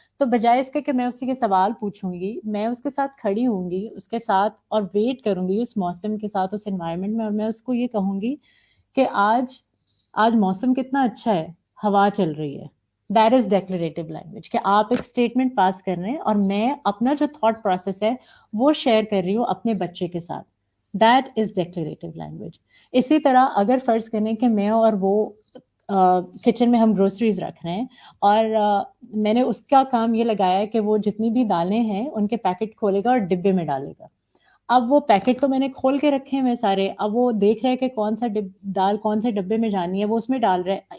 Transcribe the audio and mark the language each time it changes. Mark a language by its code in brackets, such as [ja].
[ur] تو بجائے اس کے کہ میں اسی کے سوال پوچھوں گی, میں اس کے ساتھ کھڑی ہوں گی اس کے ساتھ اور ویٹ کروں گی اس موسم کے ساتھ, اس انوائرمنٹ میں, اور میں اس کو یہ کہوں گی کہ آج موسم کتنا اچھا ہے, ہوا چل رہی ہے. [en] that is declarative language, [ur] کہ آپ ایک اسٹیٹمنٹ پاس کر رہے ہیں اور میں اپنا جو تھاٹ پروسیس ہے وہ شیئر کر رہی ہوں اپنے بچے کے ساتھ. [en] That is declarative language. [ur] اسی طرح اگر فرض کریں کہ میں اور وہ کچن میں ہم گروسریز رکھ رہے ہیں, اور میں نے اس کا کام یہ لگایا ہے کہ وہ جتنی بھی دالیں ہیں ان کے پیکٹ کھولے گا اور ڈبے میں ڈالے گا. اب وہ پیکٹ تو میں نے کھول کے رکھے ہیں سارے, اب وہ دیکھ رہے کہ کون سا دال کون سے ڈبے میں جانی ہے, وہ اس میں ڈال رہے ہیں.